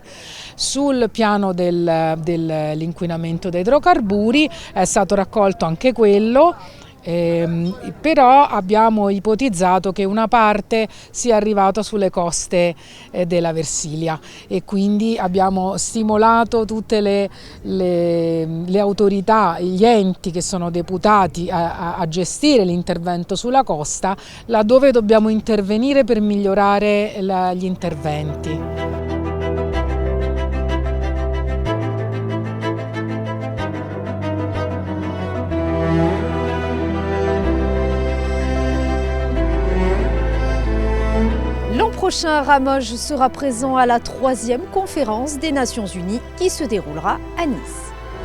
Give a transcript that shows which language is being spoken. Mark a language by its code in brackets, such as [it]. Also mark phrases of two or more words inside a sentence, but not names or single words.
[it] Sul piano dell'inquinamento da idrocarburi è stato raccolto anche quello, però abbiamo ipotizzato che una parte sia arrivata sulle coste della Versilia e quindi abbiamo stimolato tutte le autorità, gli enti che sono deputati a gestire l'intervento sulla costa, laddove dobbiamo intervenire per migliorare gli interventi. [fr] L'an prochain, Ramoge sera présent à la 3e conférence des Nations Unies qui se déroulera à Nice.